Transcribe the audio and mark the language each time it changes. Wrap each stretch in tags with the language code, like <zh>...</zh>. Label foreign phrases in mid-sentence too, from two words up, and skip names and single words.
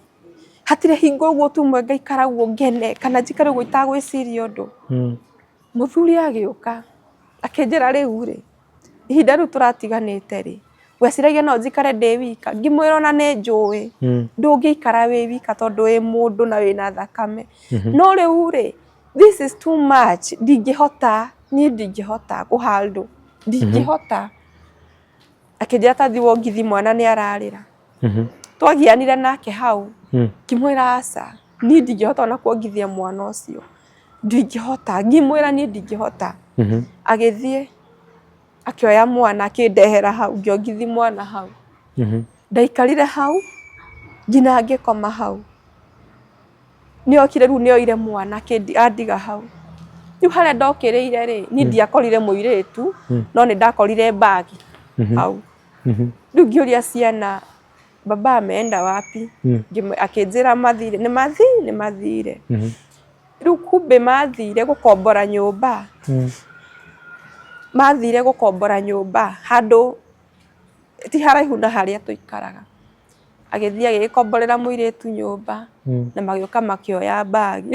<ki>Hatirĩ hingo ũguo tumwe ngaikara ũguo ngene kana njikare ũguo itagwĩciria ũndũ. Mũthuri agĩũka akĩnjĩra rĩu-rĩ, ihinda rĩu tũratiganĩte-rĩ, weciragia no njikare ndĩ wika? Ngĩmwĩra ona nĩnjũĩ ndũngĩikara wĩ wika tondũ wĩ mũndũ na wĩna thakame. No rĩu-rĩ,</ki> <en>this is too much.</en> <ki>Niĩ ndingĩhota kũhandle, ndingĩhota. Akĩnjĩra ta thiĩ wongithie mwana nĩararĩra. Twagianire nake hau, ngĩmwĩra aca, niĩ ndingĩhota ona kuongithia mwana ũcio, ndingĩhota. Ngĩmwĩra niĩ ndingĩhota. Agĩthiĩ akĩoya mwana akĩndehera hau, ngĩongithia mwana hau. Ndaikarire hau nginya ngĩkoma hau. Nĩokire rĩu nĩoire mwana andiga hau. Rĩu harĩa ndokĩrĩire-rĩ, niĩ ndiakorire mũirĩtu no nĩndakorire bagi hau. Rĩu ngĩũria ciana,</ki> <sw>baba ameenda wapi?</sw> <ki>Akĩnjĩra mathire. Nĩmathire. Rĩu kumbe mathire gũkombora nyũmba. Mathire gũkombora nyũmba handũ ti haraihu na harĩa tũikaraga. Agĩthiĩ agĩkomborera mũirĩtu nyũmba na magĩũka makĩoya bagi.</ki>